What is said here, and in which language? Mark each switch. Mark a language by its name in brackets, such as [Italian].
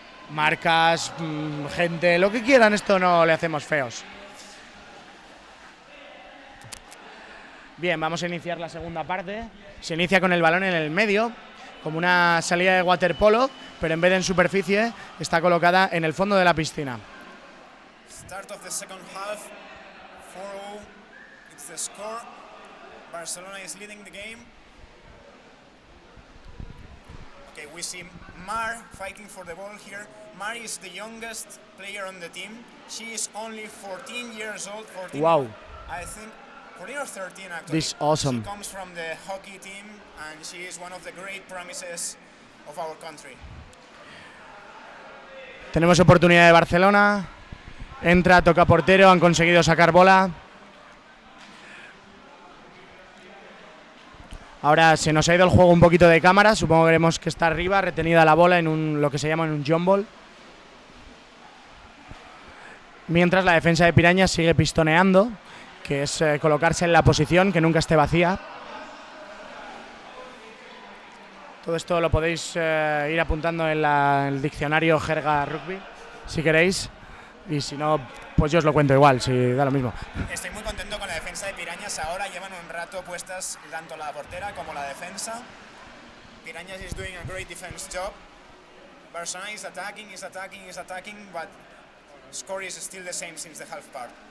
[Spanish] Marcas, gente, lo que quieran, esto no le hacemos feos. Bien, vamos a iniciar la segunda parte. Se inicia con el balón en el medio, como una salida de waterpolo, pero en vez de en superficie, está colocada en el fondo de la piscina. [English] Start of the second half, 4-0, it's the score. Barcelona is leading the game. Okay, we see Mar fighting for the ball here. Mar is the youngest player on the team. She is only 14 years old. 14, Wow. I think 14 or 13 actually. This is awesome. She comes from the hockey team and she is one of the great promises of our country. [Spanish] Tenemos oportunidad de Barcelona. Entra, toca portero, han conseguido sacar bola. Ahora se nos ha ido el juego un poquito de cámara, supongo que veremos que está arriba, retenida la bola en lo que se llama un jump ball. Mientras la defensa de Pirañas sigue pistoneando, que es colocarse en la posición, que nunca esté vacía. Todo esto lo podéis ir apuntando en el diccionario jerga rugby, si queréis. Y si no, pues yo os lo cuento igual, si da lo mismo. Estoy muy contento con la defensa de Pirañas. Ahora llevan un rato puestas tanto la portera como la defensa. [English] Pirañas is doing a great defense job. Barcelona is attacking, but score is still the same since the half part.